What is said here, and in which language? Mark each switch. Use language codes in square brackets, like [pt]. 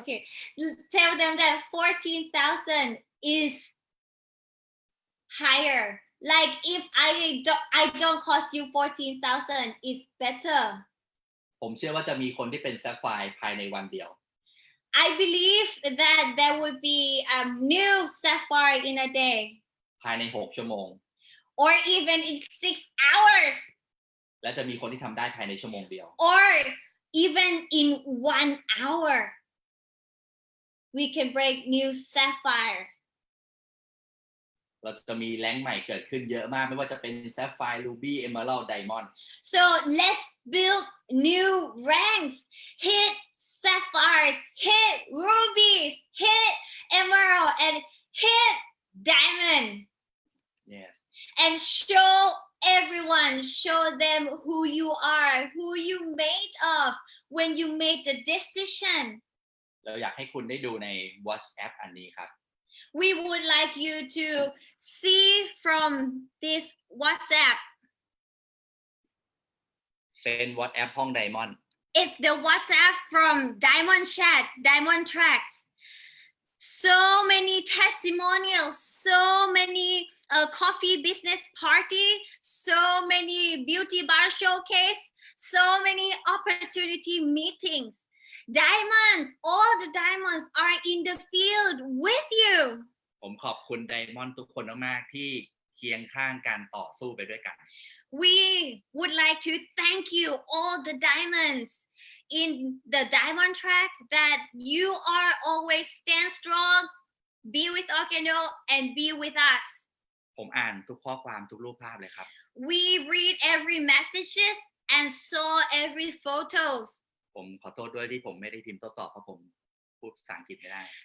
[en] Okay, tell them that 14,000 is higher. Like if I don't cost you 14,000, it's better. [th] ผมเชื่อว่าจะมีคนที่เป็นแซฟไฟร์ภายในวันเดียว [en] I believe that there would be a new sapphire in a day. [th] ภายใน 6 ชั่วโมง [en] Or even in 6 hours. [th] และจะมีคนที่ทำได้ภายในชั่วโมงเดียว [en] Or even in 1 hour. we can break new sapphires. [th] เราจะมีแรงค์ใหม่เกิดขึ้นเยอะมากไม่ว่าจะเป็น Sapphire Ruby Emerald Diamond [en] So let's build new ranks. Hit sapphires, hit rubies, hit emerald, and hit diamond. yes And show everyone, show them who you are, who you made of when you made the decision. [th] เราอยากให้คุณได้ดูใน WhatsApp อันนี้ครับ [en] We would like you to see from this WhatsApp. [th] เป็น WhatsApp ห้อง Diamond [en] It's the WhatsApp from Diamond Chat, Diamond Tracks. So many testimonials, so many coffee business party, so many beauty bar showcase, so many opportunity meetings. Diamonds, all the diamonds are in the field with you. [th] ผมขอบคุณ Diamond ทุกคนมากๆที่เคียงข้างการต่อสู้ไปด้วยกัน [en] We would like to thank you, all the diamonds in the diamond track, that you are always stand strong, be with Okeno, and be with us. [th] ผมอ่านทุกข้อความทุกรูปภาพเลยครับ [en] We read every messages and saw every photos. [th] ผมขอโทษด้วยที่ผมไม่ได้พิมพ์โต้ตอบเพราะผมพูดภาษาอังกฤษไม่ได้